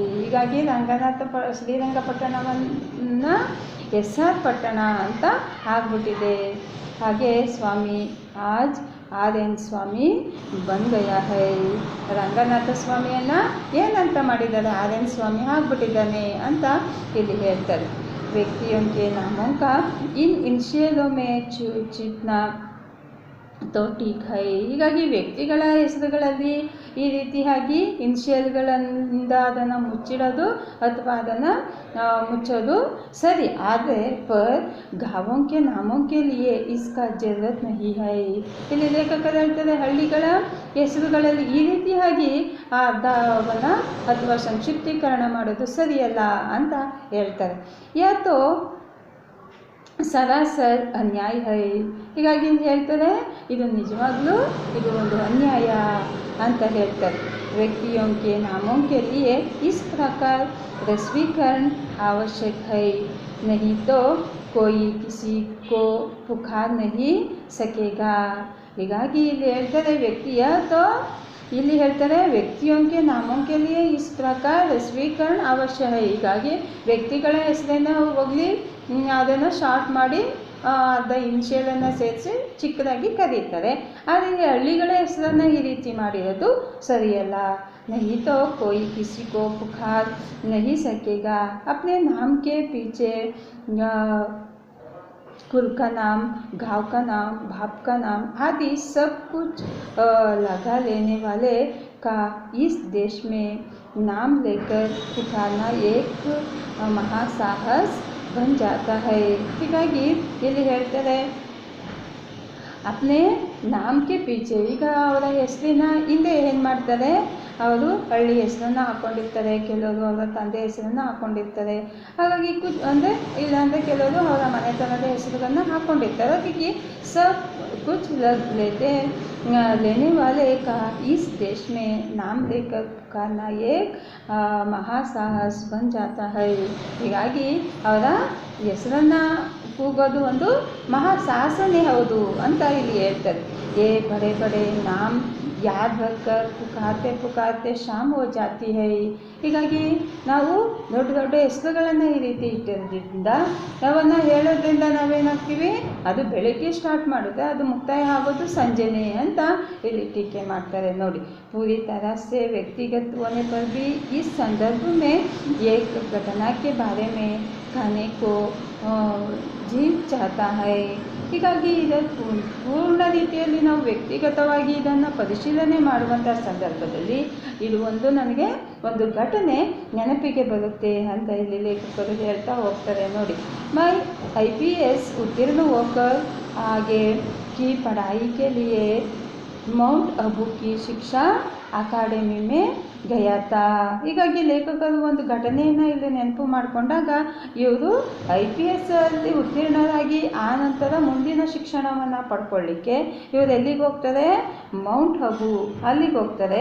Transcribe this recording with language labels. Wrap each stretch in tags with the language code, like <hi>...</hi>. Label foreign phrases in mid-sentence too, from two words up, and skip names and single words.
<kn>ಹೀಗಾಗಿ ಶ್ರೀರಂಗಪಟ್ಟಣವನ್ನು SR ಪಟ್ಟಣ ಅಂತ ಆಗ್ಬಿಟ್ಟಿದೆ.</kn> <hi>ಹಾಗೆ स्वामी आज RN स्वामी बन गया है.</hi> <kn>ರಂಗನಾಥ ಸ್ವಾಮಿಯನ್ನು ಏನಂತ ಮಾಡಿದ್ದಾರೆ, RN ಸ್ವಾಮಿ ಆಗ್ಬಿಟ್ಟಿದ್ದಾನೆ ಅಂತ ಇಲ್ಲಿ ಹೇಳ್ತಾರೆ.</kn> <hi>ವ್ಯಕ್ತಿयों के नामों का इन इनिशियलों में छूटना तो ठीक है.</hi> <kn>ಹೀಗಾಗಿ ವ್ಯಕ್ತಿಗಳ ಹೆಸರುಗಳಲ್ಲಿ ಈ ರೀತಿಯಾಗಿ ಇನಿಷಿಯಲ್ಗಳಿಂದ ಅದನ್ನು ಮುಚ್ಚಿಡೋದು ಅಥವಾ ಅದನ್ನು ಮುಚ್ಚೋದು ಸರಿ.</kn> <hi>ಆದರೆ ಪರ್ ಗಾಂವೋं के नामों के लिए इसका जरूरत नहीं है.</hi> <kn>ಇಲ್ಲಿ ಲೇಖಕರು ಹೇಳ್ತಾರೆ, ಹಳ್ಳಿಗಳ ಹೆಸರುಗಳಲ್ಲಿ ಈ ರೀತಿಯಾಗಿ ಅರ್ಧವನ್ನು ಅಥವಾ ಸಂಕ್ಷಿಪ್ತೀಕರಣ ಮಾಡೋದು ಸರಿಯಲ್ಲ ಅಂತ ಹೇಳ್ತಾರೆ.</kn> <hi>यातो सरासर अन्याय है.</hi> <kn>ಹೀಗಾಗಿ ಹೇಳ್ತಾರೆ, ಇದು ನಿಜವಾಗ್ಲೂ ಇದು ಒಂದು ಅನ್ಯಾಯ ಅಂತ ಹೇಳ್ತಾರೆ.</kn> <hi>ವ್ಯಕ್ತಿयों के नामों के लिए इस प्रकार रस्वीकरण आवश्यक है, नहीं तो कोई किसी को पुकार नहीं सकेगा.</hi> <kn>ಹೀಗಾಗಿ ಇಲ್ಲಿ ಹೇಳ್ತಾರೆ ವ್ಯಕ್ತಿಯ ತೋ ಇಲ್ಲಿ ಹೇಳ್ತಾರೆ</kn> <hi>ವ್ಯಕ್ತಿयों के नामों के लिए इस प्रकार रस्वीकरण ಅವಶ್ಯ है.</hi> <kn>ಹೀಗಾಗಿ ವ್ಯಕ್ತಿಗಳ ಹೆಸರನ್ನು ಹೋಗಲಿ ಅದನ್ನು ಶಾರ್ಟ್ ಮಾಡಿ ಅರ್ಧ ಇನಿಷಿಯಲನ್ನು ಸೇರಿಸಿ ಚಿಕ್ಕದಾಗಿ ಕರೀತಾರೆ. ಆದರೆ ಹಳ್ಳಿಗಳ ಹೆಸರನ್ನು ಈ ರೀತಿ ಮಾಡಿರೋದು ಸರಿಯಲ್ಲ.</kn> <hi>नहीं तो कोई किसी को पुकार नहीं सकेगा. अपने नाम के पीछे कुल का नाम, गाँव का नाम, बाप का नाम आदि सब कुछ लगा लेने वाले का इस देश में नाम लेकर पुकारना एक महासाहस बन जाता है.</hi> <kn>ಹೀಗಾಗಿ ಇಲ್ಲಿ ಹೇಳ್ತಾರೆ,</kn> <hi>अपने नामक्के पीछे,</hi> <kn>ಈಗ ಅವರ ಹೆಸರಿನ ಹಿಂದೆ ಏನು ಮಾಡ್ತಾರೆ, ಅವರು ಹಳ್ಳಿ ಹೆಸರನ್ನು ಹಾಕ್ಕೊಂಡಿರ್ತಾರೆ, ಕೆಲವರು ಅವರ ತಂದೆ ಹೆಸರನ್ನು ಹಾಕ್ಕೊಂಡಿರ್ತಾರೆ. ಹಾಗಾಗಿ ಅಂದರೆ ಇಲ್ಲಾಂದರೆ ಕೆಲವರು ಅವರ ಮನೆತನದ ಹೆಸರುಗಳನ್ನು ಹಾಕ್ಕೊಂಡಿರ್ತಾರೆ.</kn> <hi>ಹಾಗಾಗಿ सब कुछ लेने वाले का इस देश में नाम लेकर पुकारना एक महासाहस बन जाता है.</hi> <kn>ಹೀಗಾಗಿ ಅವರ ಹೆಸರನ್ನು ಕೂಗೋದು ಒಂದು ಮಹಾಸಾಹಸನೇ ಹೌದು ಅಂತ ಇಲ್ಲಿ ಹೇಳ್ತಾರೆ.</kn> <hi>ये बड़े बड़े नाम याद रखकर पुकारते पुकारते शाम हो जाती है.</hi> <kn>ಹೀಗಾಗಿ ನಾವು ದೊಡ್ಡ ದೊಡ್ಡ ಹೆಸರುಗಳನ್ನು ಈ ರೀತಿ ಇಟ್ಟಿರೋದ್ರಿಂದ ನಾವನ್ನು ಹೇಳೋದ್ರಿಂದ ನಾವೇನಾಗ್ತೀವಿ, ಅದು ಬೆಳಗ್ಗೆ ಸ್ಟಾರ್ಟ್ ಮಾಡುತ್ತೆ, ಅದು ಮುಕ್ತಾಯ ಆಗೋದು ಸಂಜೆನೆ ಅಂತ ಇಲ್ಲಿ ಟೀಕೆ ಮಾಡ್ತಾರೆ ನೋಡಿ.</kn> <hi>पूरी तरह से व्यक्तिगत होने पर भी इस संदर्भ में एक घटना के बारे में कहने को जीव चाहता है.</hi> <kn>ಹೀಗಾಗಿ ಇದನ್ನು ಪೂರ್ಣ ರೀತಿಯಲ್ಲಿ ನಾವು ವ್ಯಕ್ತಿಗತವಾಗಿ ಇದನ್ನು ಪರಿಶೀಲನೆ ಮಾಡುವಂಥ ಸಂದರ್ಭದಲ್ಲಿ ಇದು ನನಗೆ ಒಂದು ಘಟನೆ ನೆನಪಿಗೆ ಬರುತ್ತೆ ಅಂತ ಇಲ್ಲಿ ಲೇಖಕರು ಹೇಳ್ತಾ ಹೋಗ್ತಾರೆ ನೋಡಿ.</kn> <hi>मैं IPS उत्तीर्ण होकर आगे की पढ़ाई के लिए माउंट आबू की शिक्षा अकादमी में गयाथा.</hi> <kn>ಹೀಗಾಗಿ ಲೇಖಕರು ಒಂದು ಘಟನೆಯನ್ನು ಇಲ್ಲಿ ನೆನಪು ಮಾಡಿಕೊಂಡಾಗ ಇವರು IPS ಅಲ್ಲಿ ಉತ್ತೀರ್ಣರಾಗಿ ಆ ನಂತರ ಮುಂದಿನ ಶಿಕ್ಷಣವನ್ನು ಪಡ್ಕೊಳ್ಳಿಕ್ಕೆ ಇವರು ಎಲ್ಲಿಗೆ ಹೋಗ್ತಾರೆ, ಮೌಂಟ್ ಆಬೂ ಅಲ್ಲಿಗೆ ಹೋಗ್ತಾರೆ.</kn>